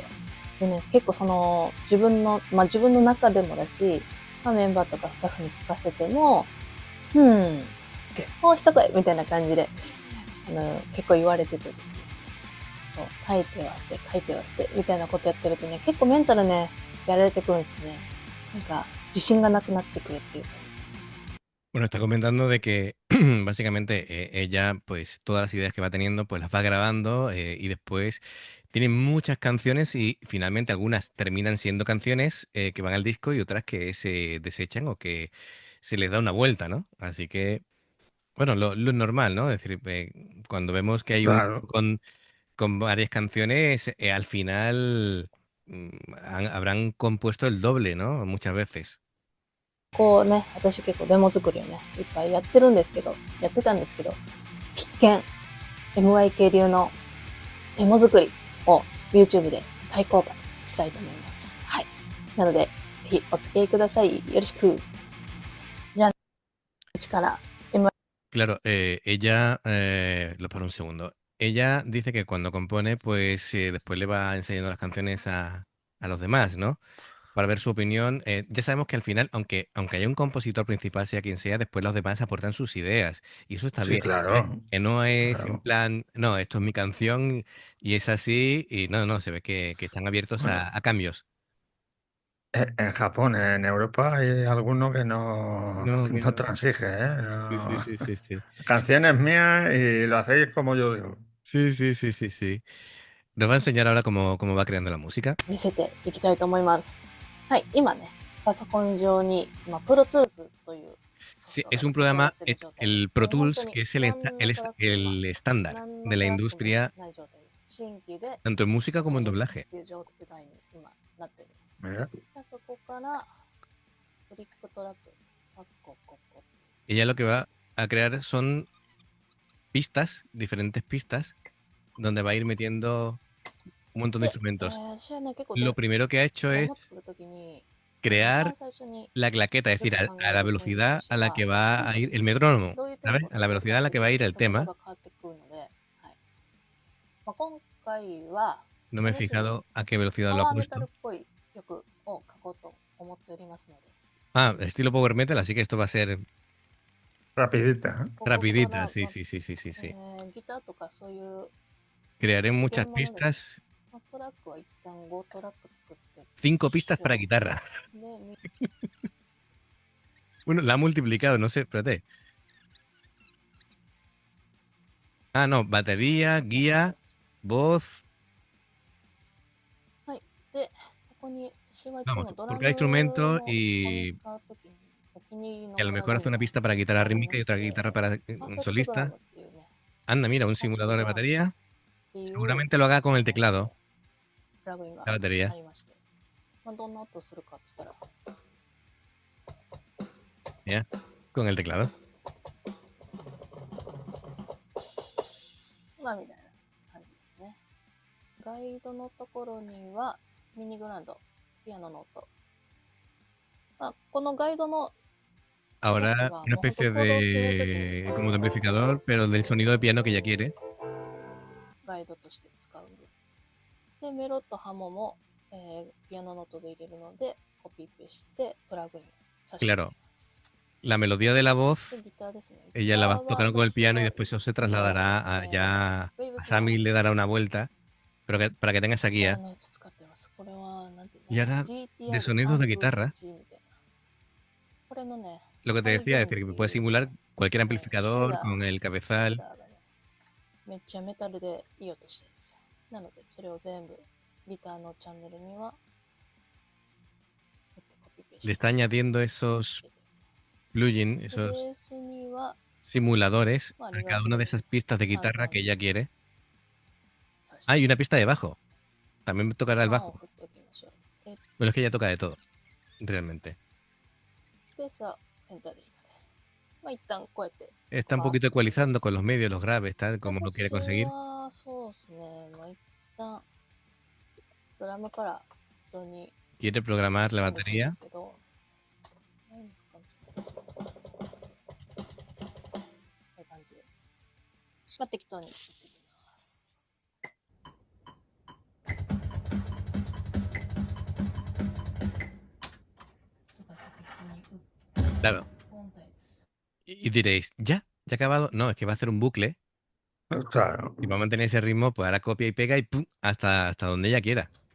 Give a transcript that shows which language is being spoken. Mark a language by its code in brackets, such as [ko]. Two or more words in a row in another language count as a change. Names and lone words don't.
[ja] でね、結構その、自分の中でもだし、まあ、メンバーとかスタッフに聞かせても、もう一声みたいな感じで、結構言われててですね。そう、書いては捨て、みたいなことやってるとね、結構メンタルね、やられてくるんですね。なんか、自信がなくなってくるっていうか。 [es] Bueno, está comentando de que básicamente ella, pues todas las ideas que va teniendo, pues las va grabando y después tiene muchas canciones y finalmente algunas terminan siendo canciones que van al disco y otras que se desechan o que se les da una vuelta, ¿no? Así que, bueno, lo normal, ¿no? Es decir, cuando vemos que hay un Claro. con varias canciones, al final habrán compuesto el doble, ¿no? Muchas veces. [ja] こうね、私結構デモ作りをね、いっぱいやってたんですけど、必見、MYK 流のデモ作りを YouTube で大公開したいと思います。はい。なので、ぜひお付き合いください。よろしく。じゃあ、1から [es] Claro, ella, lo para un segundo. Ella dice que cuando compone, pues después le va enseñando las canciones a los demás, ¿no? Para ver su opinión. Ya sabemos que al final, aunque haya un compositor principal, sea quien sea, después los demás aportan sus ideas. Y eso está Sí, bien. claro. Que no es en Claro. plan, no, esto es mi canción y es así. Y no, no, se ve que están abiertos Bueno, a cambios. en Japón, en Europa hay alguno que no, No, que no no. transige, ¿eh? Sí, sí, No. sí, sí, sí. Canciones mías y lo hacéis como yo digo. Sí, sí, sí, sí, sí. Nos va a enseñar ahora cómo va creando la música. [ja] 見せていきたいと思います。はい。今ね、パソコン上に、プロツールスというソフ [es] Sí, [ja] ト [es] es [ja] が [es] un [ja] 立ち上がっ [es] programa, [ja] ている状態で、 [es] el Pro [ja] もう本当 [es] Tools, [ja] に [es] que es [ja] 何のトラックも [es] el estándar [ja] 何の [es] de la [ja] トラックも [es] industria, [ja] ない状態です。新規で [es] tanto en música [ja] 立ち [es] como [ja] 上 [es] en [ja] げたっ [es] doblaje. [ja] ていう状態に今なっております。 [es] Mira. [ja] そこからトリックトラック、パッコココ。 [es] Ella lo que va a crear son pistas, diferentes pistas, donde va a ir metiendo un montón de [ja] で、 [es] instrumentos. [ja] 私はね、結構 [es] Lo primero que ha hecho [ja] デモ [es] es [ja] 作るときに、一 [es] crear [ja] 番最初に [es] la claqueta, es [ja] よ [es] decir, [ja] く考 [es] a [ja] え [es] la [ja] るポイントと [es] velocidad [ja] して [es] a la [ja] は、 [es] que va [ja] テン [es] a [ja] ポで [es] ir [ja] す [es] el [ja] ね。 [es] metrónomo, [ja] どういうテン [es] ¿sabes? [ja] ポ [es] A [ja] で [es] la [ja] やるか [es] velocidad a [ja] っ [es] la [ja] ていう [es] que [ja] と、 [es] va a ir [ja] テン [es] el [ja] ポが [es] tema. [ja] 変わってくるので、はい。今回は、 [es] No me he [ja] 試しに [es] fijado a qué velocidad [ja] パ [es] lo ha [ja] ワーメタ [es] puesto. [ja] ルっぽい曲を書こうと思っておりますので、 [es] Ah, estilo [en] power metal, [es] así que esto va a ser Rapidita, ¿eh? [ja] ここか [es] rapidita, [ja] ら、 [es] sí, sí, sí, sí, sí, sí. [ja] ギターとかそういう [es] Crearé [ja] ゲー [es] muchas [ja] ムものでも、 [es] pistas, [ja] トラックは一旦5トラック作って、 [es] cinco [ja] 一 [es] pistas para [ja] 緒 [es] guitarra. [ja] で、 [es] Bueno, la ha multiplicado, no sé, espérate. Ah, no, batería, [ja] やってる [es] guía, voz, [ja] はい。で、ここに私はいつ [es] vamos, [ja] もド [es] por [ja] ラ [es] cada [ja] ム [es] instrumento [ja] も打ち込み [es] y [ja] 使うときにお気に入りの [es] a lo [ja] ドラ [es] mejor [ja] ム [es] hace [ja] み [es] una [ja] たいな [es] pista para [ja] の [es] guitarra [ja] があり [es] rítmica [ja] ま [es] y [ja] し [es] otra [ja] て、 [es] guitarra para [ja] パーフ [es] un [ja] ェクトドラ [es] solista. [ja] ムっていうね、 [es] Anda, mira, un [ja] アプリ [es] simulador de [ja] が [es] batería. [ja] っていう [es] Seguramente lo haga con el [ja] もの [es] teclado. [ja] プラグインが [es] La [ja] あ [es] batería. [ja] りまして、まあ、どんな音するかって言ったら、 [es] Ya. Con el teclado. [ja] まあみたいな感じですね。ガイドのところにはミニグランド、ピアノの音。まあ、このガイドのやつ [es] Ahora [ja] は [es] una [ja] もうほんと [es] especie [ja] コードを切るときに [es] de como de amplificador, pero del sonido de piano que ella quiere. [ja] ガイドとして使う部分です。で、メロとハモも、ピアノの音で入れるので、コピペしてプラグインさせていきます。 [es] La melodía de la voz [ja] で、ギターですね。 [es] ella la va [ja] ギターは [es] tocando con el [ja] 私 [es] piano y [ja] は [es] después eso se trasladará a, ya [ja] ウェーブ [es] a [ja] スの [es] Sammy le dará una vuelta, pero para que tenga esa [ja] ギター [es] guía. [ja] のやつ使ってます。これは、なんていう [es] Y [ja] の [es] ahora de [ja] GTR [es] sonidos de guitarra, [ja] 391 みたいな。これのね、 [es] lo que te [ja] 再 [es] decía, es [ja] 現 [es] decir, [ja] って [es] que [ja] い [es] puede [ja] う、 [es] simular cualquier [ja] シュ [es] amplificador [ja] ダー [es] con el [ja] シュ [es] cabezal. [ja] ダーがね、めっちゃメタルでいい音してるんですよ。なので、それを全部ギターのチャンネルには、コピペし [es] Le [ja] て [es] está añadiendo esos [ja] 入れておきます。 [es] plugins, [ja] で [es] esos [ja] ベースには、 [es] simuladores [ja] まあ、 [es] a [ja] リバー [es] cada [ja] ス [es] una [ja] で [es] de [ja] す [es] esas [ja] ね。 [es] pistas de guitarra que [ja] 33 [es] ella quiere. [ja] さして [es] Ah, y una pista de bajo. También tocará el [ja] 半を [es] bajo. [ja] 振っておきましょう。で、 [es] Bueno, es que ella toca de todo, realmente. [ja] ベースはセンターでいいので、まあ一旦こうやって [es] Está un poquito ecualizando con los medios, los graves, tal, como lo quiere [ja] 私 [es] conseguir. [ja] はそうですね、まあ一旦ドラムから人に [es] Quiere programar la [ja] 飛んでいくんで [es] batería. [ja] すけど、何かこういう感じで、まあ適当にやっていきます。 [es] Claro. Y diréis, ¿ya? ¿Ya ha acabado? No, es que va a hacer un bucle Claro. y va a mantener ese ritmo, pues ahora copia y pega y ¡pum! Hasta donde ella quiera.